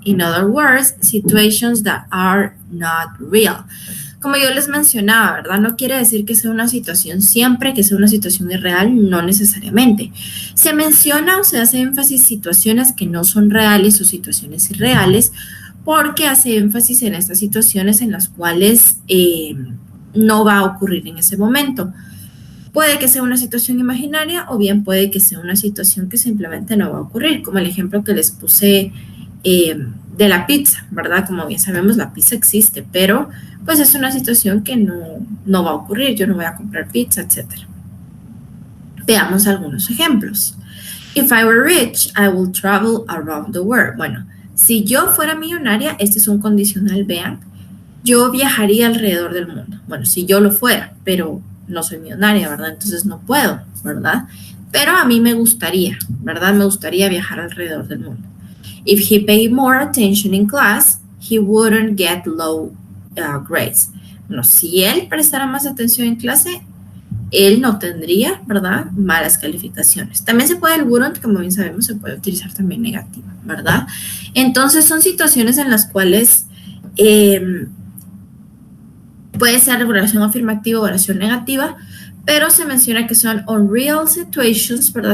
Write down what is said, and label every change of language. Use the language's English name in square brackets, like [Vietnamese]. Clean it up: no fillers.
[English] In other words, situations that are not real. [Spanish] Como yo les mencionaba, ¿verdad? No quiere decir que sea una situación siempre, que sea una situación irreal, no necesariamente. Se menciona o se hace énfasis en situaciones que no son reales o situaciones irreales, porque hace énfasis en estas situaciones en las cuales no va a ocurrir en ese momento. Puede que sea una situación imaginaria o bien puede que sea una situación que simplemente no va a ocurrir, como el ejemplo que les puse de la pizza, ¿verdad? Como bien sabemos, la pizza existe, pero pues es una situación que no va a ocurrir. Yo no voy a comprar pizza, etc. Veamos algunos ejemplos. [English] If I were rich, I will travel around the world. [Spanish] Bueno, si yo fuera millonaria, este es un condicional, vean, yo viajaría alrededor del mundo. Bueno, si yo lo fuera, pero no soy millonaria, ¿verdad? Entonces no puedo, ¿verdad? Pero a mí me gustaría, ¿verdad? Me gustaría viajar alrededor del mundo. [English] If he paid more attention in class, he wouldn't get low grades. [Spanish] Bueno, si él prestara más atención en clase, él no tendría, ¿verdad?, malas calificaciones. También se puede el wouldn't, como bien sabemos, se puede utilizar también negativa, ¿verdad? Entonces son situaciones en las cuales puede ser oración afirmativa o oración negativa, pero se menciona que son [English] unreal situations, [Spanish] ¿verdad?